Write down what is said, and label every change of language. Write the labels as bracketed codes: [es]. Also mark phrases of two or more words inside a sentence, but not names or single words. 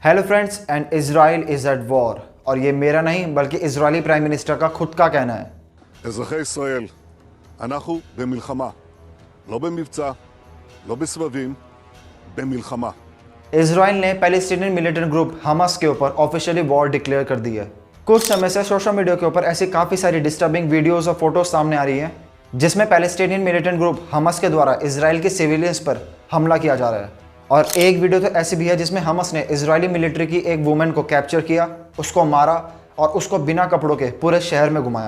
[en] Hello friends, and Israel is at war. [hi] और ये मेरा नहीं बल्कि इजरायली [en] prime minister [hi] का खुद का कहना है। [he] אזרחי ישראל, אנחנו במלחמה, לא במבצע, לא בסבבים, במלחמה. [hi] इजराइल ने [en] Palestinian militant group [hi] हमास के ऊपर [en] officially war declare [hi] कर दी है। कुछ समय से [en] social media [hi] के ऊपर ऐसी काफ़ी सारी [en] disturbing videos [hi] और फोटोज सामने आ रही हैं जिसमें [en] Palestinian militant group [hi] हमास के द्वारा इजराइल के सिविलियंस पर हमला किया जा रहा है। और एक वीडियो तो ऐसी भी है जिसमें हमास ने [en] Israeli military [hi] की एक वुमेन को कैप्चर किया, उसको मारा और उसको बिना कपड़ों के पूरे शहर में घुमाया।